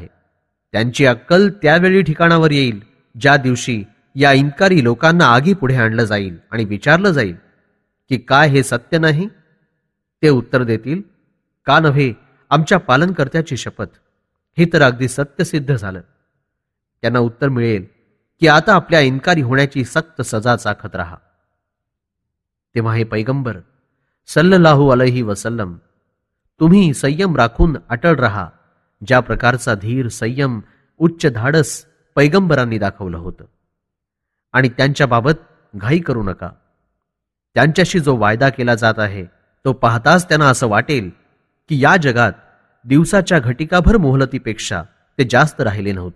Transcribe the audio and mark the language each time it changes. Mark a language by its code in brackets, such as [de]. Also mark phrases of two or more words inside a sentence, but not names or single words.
[mr] त्यांची अक्कल त्यावेळी ठिकाणावर येईल ज्या दिवशी या इन्कारी लोकांना आगी पुढे आणलं जाईल आणि विचारलं जाईल की काय हे सत्य नाही. ते उत्तर देतील, का नव्हे, आमच्या पालनकर्त्याची शपथ, हे तर अगदी सत्यसिद्ध झालं. त्यांना उत्तर मिळेल की आता आपल्या इन्कारी होण्याची सक्त सजा चाखत राहा. तेव्हा हे पैगंबर [ar] صلى الله عليه وسلم, [mr] तुम्ही संयम राखून अटळ राहा ज्या प्रकारचा धीर, संयम, उच्च धाडस पैगंबरांनी दाखवलं होतं. आणि त्यांच्याबाबत घाई करू नका. त्यांच्याशी जो वायदा केला जात आहे तो पाहताच त्यांना असं वाटेल की या जगात दिवसाच्या घटिकाभर मोहलतीपेक्षा ते जास्त राहिले नव्हते.